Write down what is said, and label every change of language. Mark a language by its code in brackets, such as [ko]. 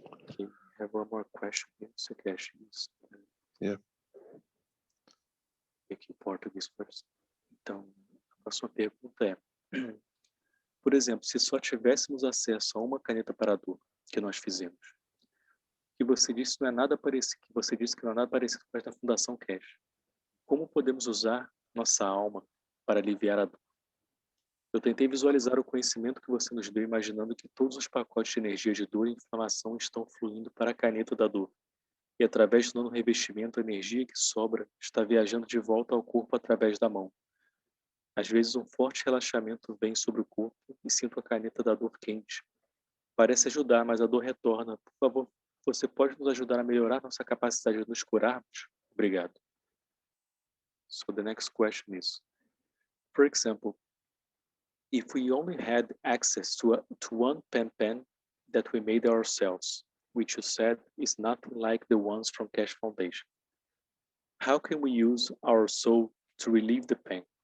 [en] Okay, I have one more question here, Sr. Cash. Yeah. [pt] Aqui em português [en] first. [pt] Então, a próxima pergunta é: por exemplo, se só tivéssemos acesso a uma caneta para a dor que nós fizemos, que você disse não é nada parecido, que você disse que não é nada parecido com a da Fundação Cash. Como podemos usar nossa alma para aliviar a dor? Eu tentei visualizar o conhecimento que você nos deu, imaginando que todos os pacotes de energia de dor e inflamação estão fluindo para a caneta da dor. E através do revestimento, a energia que sobra está viajando de volta ao corpo através da mão. Às vezes, um forte relaxamento vem sobre o corpo e sinto a caneta da dor quente. Parece ajudar, mas a dor retorna. Por favor, você pode nos ajudar a melhorar nossa capacidade de nos curarmos? Obrigado. [en] So the next question is, for example, if we only had access to one pen that we made ourselves, which you said is nothing like the ones from Cash Foundation, how can we use our soul to relieve the pain?